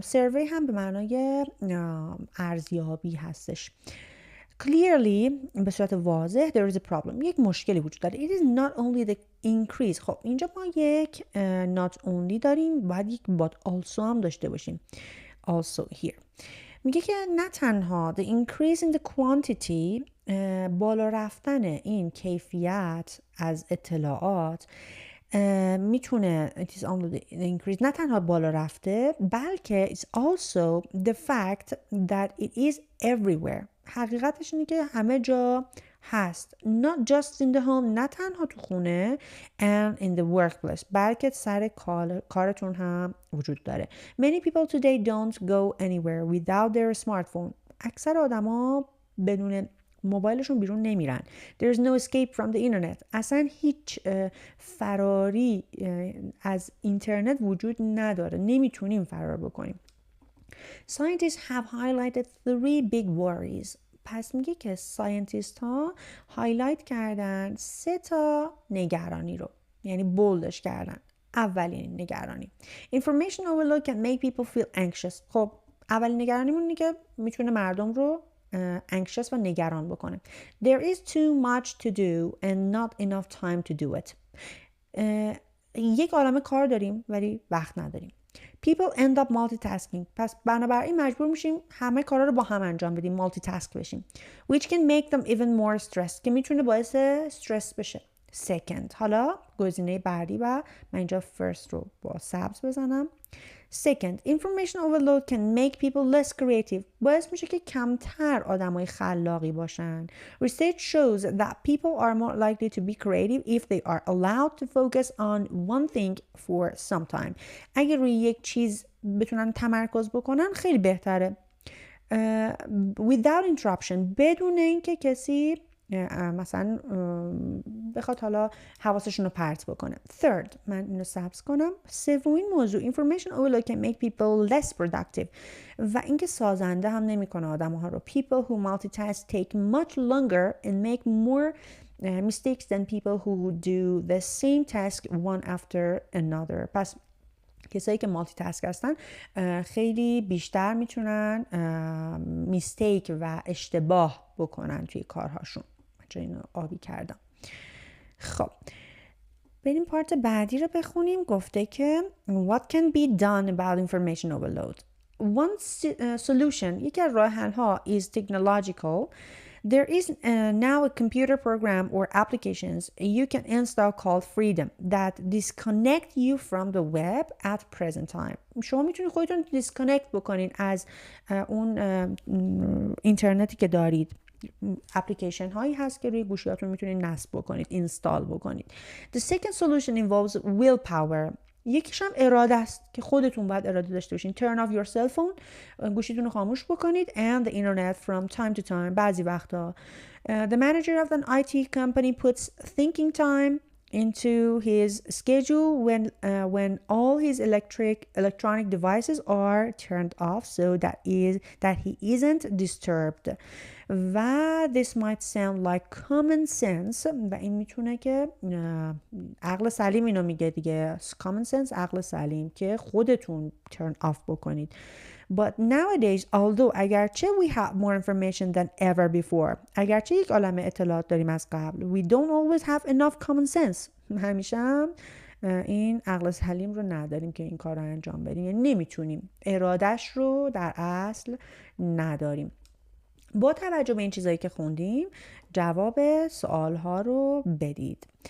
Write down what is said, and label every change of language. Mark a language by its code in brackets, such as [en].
[fa] survey هم به معنای ارزیابی هستش. [en] Clearly [fa] به صورت واضح [en] there is a problem. [fa] یک مشکلی وجود داره. [en] It is not only the increase. [fa] خب اینجا ما یک [en] not only [fa] داریم، باید یک [en] but also [fa] هم داشته باشیم. [en] Also here [fa] میگه که نه تنها [en] the increase in the quantity، [fa] بالا رفتن این کیفیت از اطلاعات میتونه [en] it is only the increase، [fa] نه تنها بالا رفته بلکه [en] it's also the fact that it is everywhere. [fa] حقیقتش اینه که همه جا هست. [en] Not just in the home، [fa] نه تنها تو خونه [en] and in the workplace، [fa] بلکه سر کارتون هم وجود داره. [en] Many people today don't go anywhere without their smartphone. [fa] اکثر آدما بدون موبایلشون بیرون نمیرن. [en] There's no escape from the internet. [fa] اصلا هیچ فراری از اینترنت وجود نداره. نمیتونیم فرار بکنیم. [en] Scientists have highlighted 3 big worries. [fa] پس میگه که ساینتیست ها هایلایت کردن 3 تا نگرانی رو، یعنی بولدش کردن. اولین نگرانی [en] information overload can make people feel anxious. [fa] خب اولین نگرانیمون اینه که میتونه مردم رو anxious و نگران بکنه. [en] There is too much to do and not enough time to do it. [fa] یک عالمه کار داریم ولی وقت نداریم. [en] People end up multitasking. [fa] پس بنابراین مجبور میشیم همه کارا رو با هم انجام بدیم، مالتی تاسک بشیم. [en] Which can make them even more stressed. [fa] که میتونه باعث استرس بشه. Second. حالا گزینه بعدی و من اینجا first رو با سبز بزنم. [en] Second, information overload can make people less creative. [fa] باعث میشه که کمتر آدمای خلاقی باشن. [en] Research shows that people are more likely to be creative if they are allowed to focus on one thing for some time. [fa] اگه روی یک چیز بتونن تمرکز بکنن خیلی بهتره. [en] Without interruption، [fa] بدون اینکه کسی مثلا بخواد حالا حواسشون رو پرت بکنه. Third، من اینو سبز کنم. سومین موضوع [en] information overload can make people less productive [fa] و اینکه سازنده هم نمیکنه آدم‌ها رو. [en] People who multitask take much longer and make more mistakes than people who do the same task one after another. [fa] پس کسایی که مالتی تاسک هستن خیلی بیشتر میتونن میستیک و اشتباه بکنن توی کارهاشون. من اینو آبی کردم. خب بریم پارت بعدی رو بخونیم. گفته که [en] what can be done about information overload. One solution، [fa] یکی از راه حل ها [en] is technological. There is now a computer program or applications you can install called Freedom that disconnect you from the web at present time. [fa] شما میتونید خودتون دیسکانکت بکنین از اون اینترنتی که دارید. اپلیکیشن هایی هست که روی گوشیاتون میتونید نصب بکنید، اینستال بکنید. [en] The second solution involves willpower. [fa] یکیش هم اراده است که خودتون باید اراده داشته باشین. [en] Turn off your cell phone، [fa] گوشیتون رو خاموش بکنید [en] and the internet from time to time. [fa] بعضی وقتا [en] the manager of an IT company puts thinking time into his schedule when all his electronic devices are turned off so that he isn't disturbed. [fa] و [en] this might sound like common sense [fa] و این میتونه که عقل سلیم اینو میگه دیگه. common sense عقل سلیم که خودتون turn off بکنید. [en] But nowadays, although اگرچه we have more information than ever before, [fa] اگرچه یک عالمه اطلاعات داریم از قبل, [en] we don't always have enough common sense. [fa] همیشه هم این عقل سلیم رو نداریم که این کار رو انجام بدیم. یعنی نمیتونیم. ارادش رو در اصل نداریم. با توجه به این چیزایی که خوندیم جواب سوال ها رو بدید.